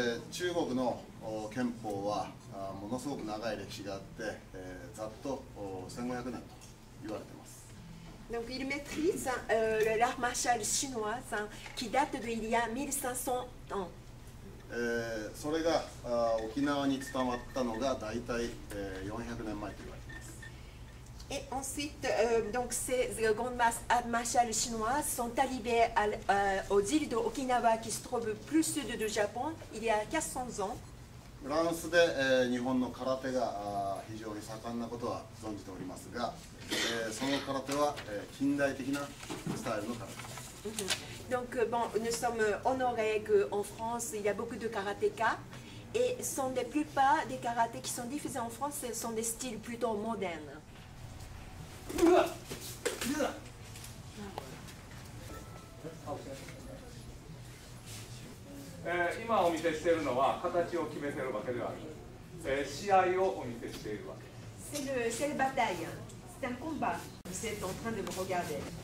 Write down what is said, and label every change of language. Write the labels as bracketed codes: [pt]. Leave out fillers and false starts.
[ja] 中国の憲法はものすごく長い歴史があって、ざっと1500年と言われています。 [fr] Donc il maîtrise l'art martial chinois qui date d'il y a 1500 ans. [ja] それが沖縄に伝わったのが大体400年前と言われています。 [fr] Et ensuite, donc ces grandes arts martiales chinoises sont arrivées aux îles de Okinawa qui se trouvent plus sud du Japon il y a 400 ans. [ja] フランスで日本の空手が非常に盛んなことは存じておりますが、その空手は近代的なスタイルの空手です。 [fr] Donc bon, nous sommes honorés qu'en France il y a beaucoup de karatékas et la plupart des karatés qui sont diffusés en France sont des styles plutôt modernes. [ja] 今お見せしているのは形を決めているわけではない、試合をお見せしているわけです。 [fr] C'est une bataille, c'est un combat. Vous êtes en train de me regarder.